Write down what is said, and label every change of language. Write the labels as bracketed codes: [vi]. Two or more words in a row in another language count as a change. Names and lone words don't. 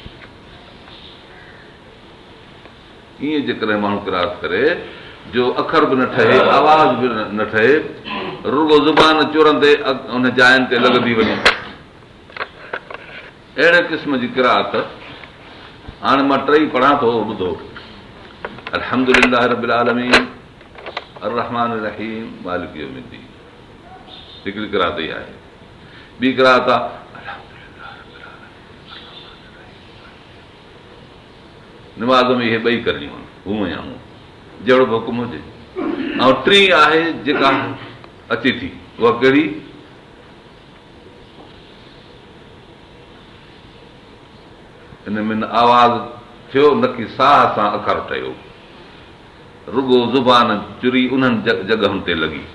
[sd] ईअं जेकॾहिं माण्हू किरात करे जो अखर बि न ठहे, आवाज़ बि न ठहे, रुगो ज़ुबान चुरंदे उन जायुनि ते लॻंदी वञे, अहिड़े क़िस्म जी किरात। हाणे मां 3 पढ़ां थो, ॿुधो। [ar] الحمد لله رب العالمين الرحمن الرحيم مالك يوم الدين, [sd] हिकिड़ी किरात ई आहे। ॿी किरात आहे [ar] الحمد لله رب العالمين. [sd] निमाज़ में इहे 2 करणियूं आहिनि, हूअं या हूअं, जहिड़ो बि हुकुम हुजे। ऐं 3 आहे जेका अचे थी, उहा कहिड़ी? हिन में न आवाज़ थियो, न की साह सां अखर ठहियो, रुगो ज़ुबान चुरी उन्हनि जॻहुनि ते लॻी।